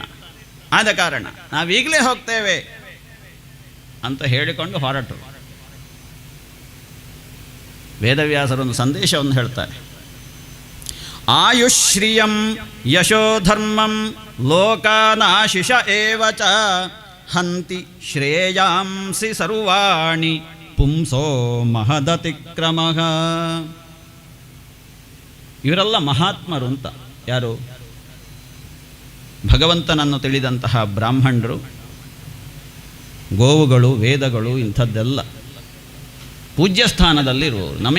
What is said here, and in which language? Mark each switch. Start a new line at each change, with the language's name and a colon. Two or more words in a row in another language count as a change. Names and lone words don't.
Kannada: ಆದ ಕಾರಣ ನಾವೀಗಲೇ ಹೋಗ್ತೇವೆ ಅಂತ ಹೇಳಿಕೊಂಡು ಹೊರಟರು. ವೇದವ್ಯಾಸರೊಂದು ಸಂದೇಶವನ್ನು ಹೇಳ್ತಾರೆ.
Sanskrit: ಆಯುಶ್ರಿಯಂ ಯಶೋಧರ್ಮಂ ಲೋಕಾನಾಶಿಷ ಏವಚ ಹಂತಿ ಶ್ರೇಯಾಂಸಿ ಸರ್ವಾಣಿ ಪುಂಸೋ ಮಹದತಿಕ್ರಮಃ.
Kannada: ಇವರೆಲ್ಲ ಮಹಾತ್ಮರು ಅಂತ. ಯಾರು? ಭಗವಂತನನ್ನು ತಿಳಿದಂತಹ ಬ್ರಾಹ್ಮಣರು, ಗೋವುಗಳು, ವೇದಗಳು, ಇಂಥದ್ದೆಲ್ಲ ಪೂಜ್ಯ ಸ್ಥಾನದಲ್ಲಿರುವವರು.